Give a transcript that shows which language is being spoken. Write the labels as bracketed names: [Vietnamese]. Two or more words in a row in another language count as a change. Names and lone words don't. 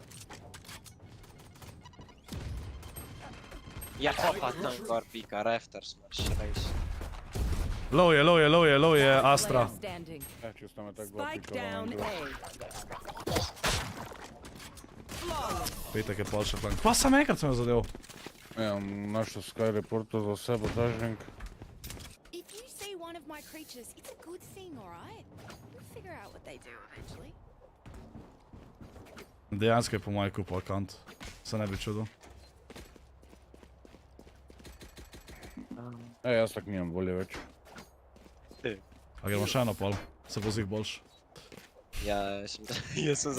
[Slovenian] Ja, pa tam gor pika, rafters imaš res. Low je Astra. Ja, čisto me tako [English] Spike down A. [Slovenian] Petek je pol še flank. Pa sam enkrat sem jo zadev. Ja, našel Sky reporto za vse botažnik. [English] If you see one of my creatures, it's a good thing, alright? We'll figure out what they do eventually. [Slovenian] Dejansko je po mojem kupu akant. Se ne bi čudil. Jaz tak nimam bolje več. A gremo še eno pol? Se bo zih boljš? Ja, jaz sem za,